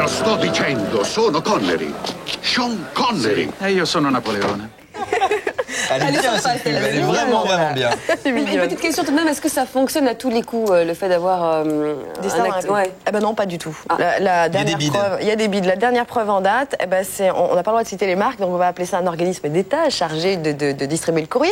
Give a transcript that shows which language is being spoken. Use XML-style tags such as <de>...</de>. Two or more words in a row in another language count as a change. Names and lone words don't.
<it>sto dicendo, sono Connery. Sean Connery. E io sono Napoleone.</it> <fr>Elle est bien, cette pub. Elle est vraiment bien. Une petite question tout de même, est-ce que ça fonctionne à tous les coups, le fait d'avoir des stars dans la pub? Ouais. Eh ben non, pas du tout. Ah. La dernière preuve, il y a des bides. La dernière preuve en date, eh ben on n'a pas le droit de citer les marques, donc on va appeler ça un organisme d'État chargé de distribuer le courrier.</fr>